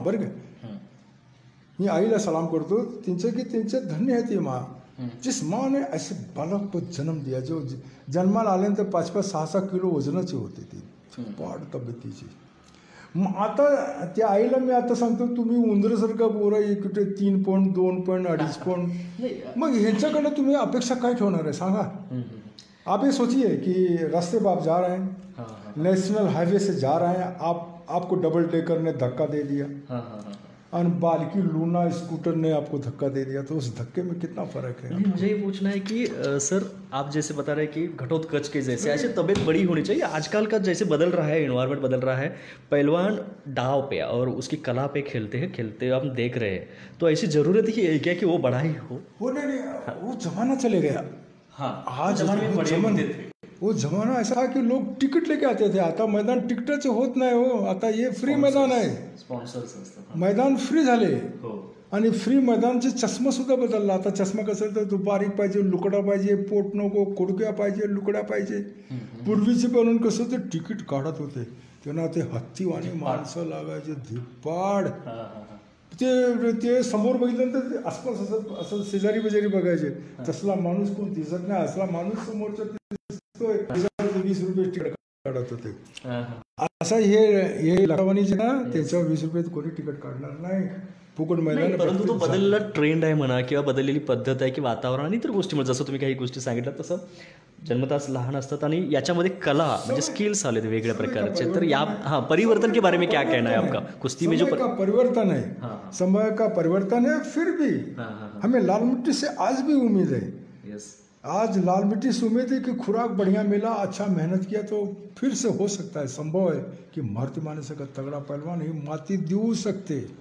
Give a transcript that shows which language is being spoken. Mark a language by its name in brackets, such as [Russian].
[Marathi] बरं का, मी आईला सलाम करतो त्यांचे धन्य आहे ती माँ, [Hindi] जिस माँ ने ऐसे बालक को जन्म दिया जो [Marathi] जन्माला आल्यानंतर 5-5, 6-6 किलो वजनाची होते ती, पाड तब्येतीची. मग आता त्या आईला मी आता सांगतो, तुम्ही उंदरासारखा पोरं इकडे 3 पौंड, 2 पौंड, 2.5 पौंड, मग ह्यांच्याकडे तुम्ही अपेक्षा काय ठेवणार आहे सांगा. [Hindi] आप ये सोचिए कि रास्ते पर आप जा रहे हैं, नेशनल हाईवे से जा रहे हैं, आपको डबल डेकर ने धक्का दे दिया और बाल्की लूना स्कूटर ने आपको धक्का दे दिया, तो उस धक्के में कितना फर्क है. मुझे ये पूछना है कि सर आप जैसे बता रहे हैं कि घटोत्कच के जैसे ऐसे तबीयत बड़ी होनी चाहिए. आजकल का जैसे बदल रहा है, इन्वायरमेंट बदल रहा है, पहलवान दाव पे और उसकी कला पे खेलते हम देख रहे हैं, तो ऐसी ज़रूरत ही है क्या कि वो बड़ा ही हो? वो नहीं, वो जमाना चले गया. आज वो जमाना ऐसा था की लोक तिकीट लेके आते थे. [Marathi] आता मैदान तिकिटाचे होत नाही हो. आता हे फ्री मैदान आहे, स्पॉन्सर्स असतात, मैदान फ्री झाले. आणि फ्री मैदानचे चष्मा सुद्धा बदलला. आता चष्मा कसं तर तो बारीक पाहिजे, लुकडा पाहिजे, पोट नको, कुडक्या पाहिजे, लुकड्या पाहिजे. पूर्वीचे बनवून कसं ते तिकीट काढत होते, त्यांना ते हत्तीवाणी माणसं लागायचे धिप्पाड. ते समोर बघितल्यानंतर आसपास असं शेजारी बजारी बघायचे, तसला माणूस कोण दिसत नाही, असला माणूस समोरच्या 20 रुपये तिकीट काढत होते. असं हे लढावानीचे ना त्याच्यावर 20 रुपये कोणी तिकीट काढणार नाही, फुकट मैदान. परंतु तो बदललेला ट्रेंड आहे म्हणा किंवा बदललेली पद्धत आहे की वातावरण आणि इतर गोष्टीमुळे, जसं तुम्ही काही गोष्टी सांगितल्या तसं जन्मताच लहान असतात आणि याच्यामध्ये कला म्हणजे स्किल्स आले वेगळ्या प्रकारचे. तर या [Hindi] परिवर्तन के बारे में क्या कहना है आपका? कुश्ती में जो परिवर्तन है, समय का परिवर्तन है, फिर भी हमें लाल मिट्टी से आज भी उम्मीद है. आज लाल मिट्टी से उम्मीद है कि खुराक बढ़िया मिला, अच्छा मेहनत किया तो फिर से हो सकता है, संभव है की मारुती माणसे का तगड़ा पहलवान ही [Marathi] माती देऊ शकते.